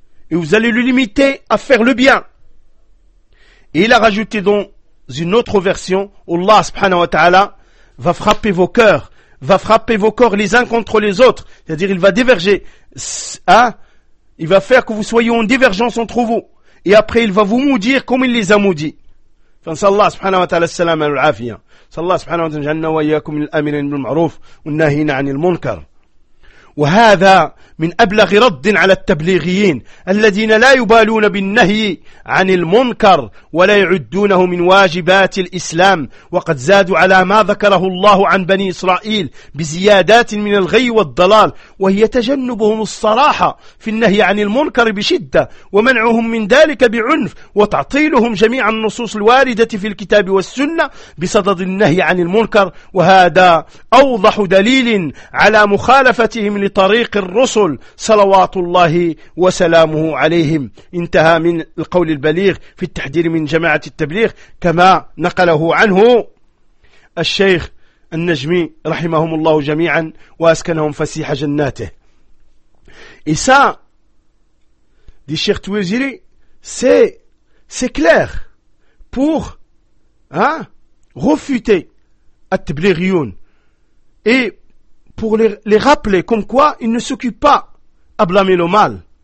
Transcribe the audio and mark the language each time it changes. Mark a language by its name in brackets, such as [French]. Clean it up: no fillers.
[French] Et vous allez le limiter à faire le bien. Et il a rajouté dans une autre version: Allah [Arabic] subhanahu wa ta'ala [French] va frapper vos cœurs, va frapper vos corps les uns contre les autres. C'est-à-dire, il va diverger, hein? Il va faire que vous soyez en divergence entre vous. Et après, il va vous maudire comme il les a maudits. [Arabic] فنسأل سبحانه وتعالى السلامة والعافية. سأل الله سبحانه وتعالى جعلنا وإياكم من الآمرين بالمعروف والناهين عن المنكر. وهذا من أبلغ رد على التبليغيين الذين لا يبالون بالنهي عن المنكر ولا يعدونه من واجبات الإسلام، وقد زادوا على ما ذكره الله عن بني إسرائيل بزيادات من الغي والضلال، وهي تجنبهم الصراحة في النهي عن المنكر بشدة، ومنعهم من ذلك بعنف، وتعطيلهم جميع النصوص الواردة في الكتاب والسنة بصدد النهي عن المنكر. وهذا أوضح دليل على مخالفتهم لطريق الرسل صلوات الله وسلامه عليهم. انتهى من القول البليغ في التحذير من جماعة التبليغ كما نقله عنه الشيخ النجمي رحمهم الله جميعا وأسكنهم فسيح جناته. [French] Et ça, dit Cheikh Touaziri, c'est clair pour refuter At-Tablighiyoun et pour les rappeler comme quoi ils ne s'occupent pas à blâmer le mal.